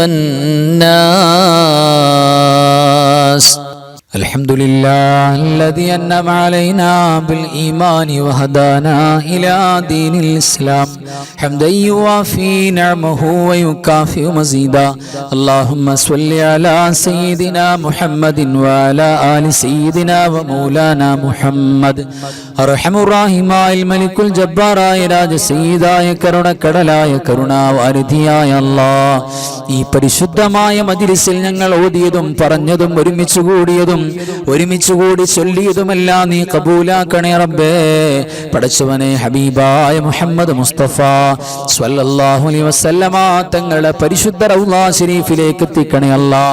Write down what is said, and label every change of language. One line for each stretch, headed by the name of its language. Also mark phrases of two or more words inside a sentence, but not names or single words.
Arabic: والناس الحمد لله الذي أنعم علينا بالإيمان وهدانا إلى دين الإسلام حمدا يوافي نعمه ويكافئ مزيدا اللهم صل على سيدنا محمد وعلى آل سيدنا ومولانا محمد أرحم الراحمين الملك الجبار
Malayalam: രാജ സയ്യിദായ കരുണക്കടലായ കരുണാവാരിധിയായ അല്ലാഹ് ഈ പരിശുദ്ധമായ മജ്‌ലിസിൽ ഞങ്ങൾ ഓതിയതും പറഞ്ഞതും ഒരുമിച്ച് കൂടി ചൊല്ലിയതുമെല്ലാം നീ കബൂലാക്കണേ റബ്ബേ. പടച്ചവനെ ഹബീബായ മുഹമ്മദ് മുസ്തഫ
Arabic: صلى الله عليه وسلم
Malayalam: തങ്ങളെ പരിശുദ്ധ റൗള ശരീഫിലേക്ക് എത്തിക്കണേ അല്ലാഹ്.